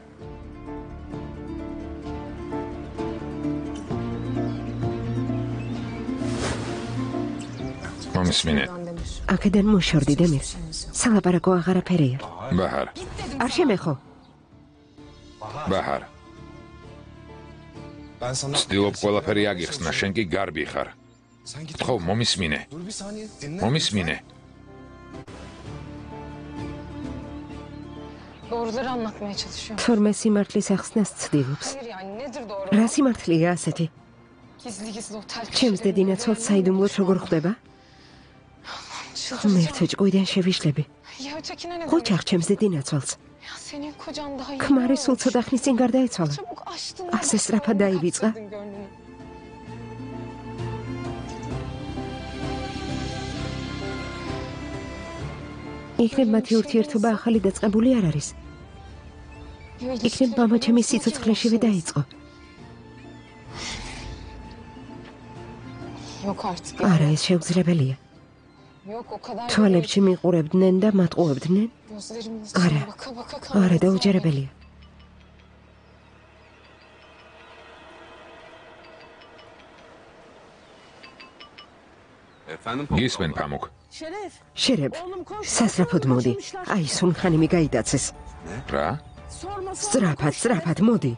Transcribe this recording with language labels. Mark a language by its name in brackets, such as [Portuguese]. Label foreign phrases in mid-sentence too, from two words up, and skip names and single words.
[Georgian] მომისმინე. Demir. აქედან მოშორდი, დემირ. სალაპარაკო აღარაფერია. ბაჰარ. არ შემეხო. ბაჰარ. [Turkish] Ben sana... [Georgian] ცდილობ ყველაფერი აგიხსნა, შენ კი გარბი ხარ. [Turkish] Sen git. [Georgian] ხო, მომისმინე. [Turkish] Dur bir saniye. Dinle. [Georgian] მომისმინე. [Turkish] Doğruları anlatmaya çalışıyorum. [Georgian] თორმე სიმართლის ახსნას ცდილობს. [Turkish] Hayır yani nedir doğru? [Georgian] რა სიმართლეა ასეთი? [Turkish] Gizli otel [Georgian] ჩემს დედინაცვალ საიდუმლოდ როგორ ხდება? ღმერთო ჭკვიდან შევიშლები. [Turkish] Ya ötekine ne [Georgian] Qoç ჩემს დედინაცვალს. [Turkish] Ya senin kocan daha iyi. [Georgian] ქმარი სულ ცოტა ხნის წინ გარდაეცვალა. [Turkish] Çabuk açtın. [Georgian] ასე სწრაფად დაივიწყა. იქნებ მათი ურთიერთობა ახალი დაწყებული არ არის. იქნებ მამა ჩემი სიცოცხლეშივე დაიწყო. [Turkish] Yok artık. [Georgian] არა, ეს შეუძლებელია. [Turkish] Yok o kadar. [Georgian] თვალებში მიყურებდნენ და მატყუებდნენ. [Turkish] Gözlerimin Ara. içine baka baka [Georgian] არა, [Turkish] kaldı. [Georgian] დაუჯერებელია. გისმენ ფამუკ. შერებ, სასწრაფოდ მოდი. აი, სუნხანიმი გაიტაცეს. რა? სწრაფად, მოდი.